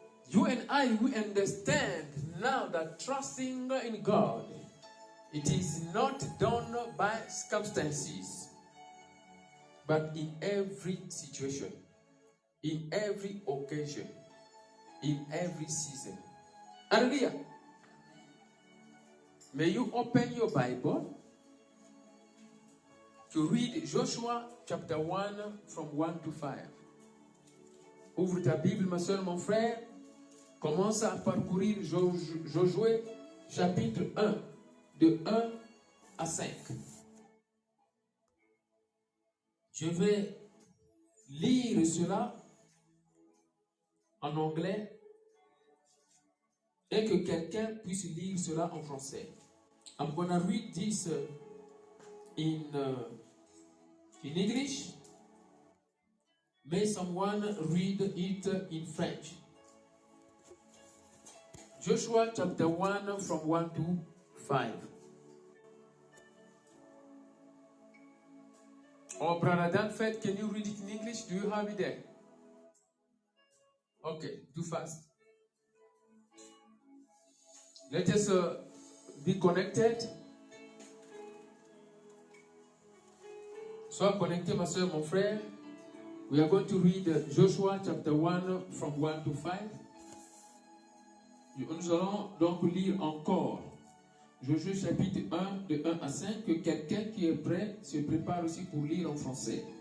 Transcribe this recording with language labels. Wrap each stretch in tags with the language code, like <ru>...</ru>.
<en>You and I, we understand now that trusting in God, it is not done by circumstances, but in every situation, in every occasion, in every season. Hallelujah. May you open your Bible to read Joshua chapter 1 from 1 to 5.</en> <fr>Ouvre ta Bible, ma soeur, mon frère. Commence à parcourir Josué chapitre 1, de 1 à 5. Je vais lire cela en anglais et que quelqu'un puisse lire cela en français.</fr> <en>I'm going to read this in English. May someone read it in French. Joshua chapter 1 from 1 to 5. Oh, Brother Danford, can you read it in English? Do you have it there? Okay, too fast. Let us be connected.</en> <fr>Sois connecté, ma soeur, mon frère.</fr> <en>We are going to read Joshua chapter 1 from 1 to 5.</en> <fr>Nous allons donc lire encore Josué chapitre 1 de 1 à 5. Que quelqu'un qui est prêt se prépare aussi pour lire en français.</fr>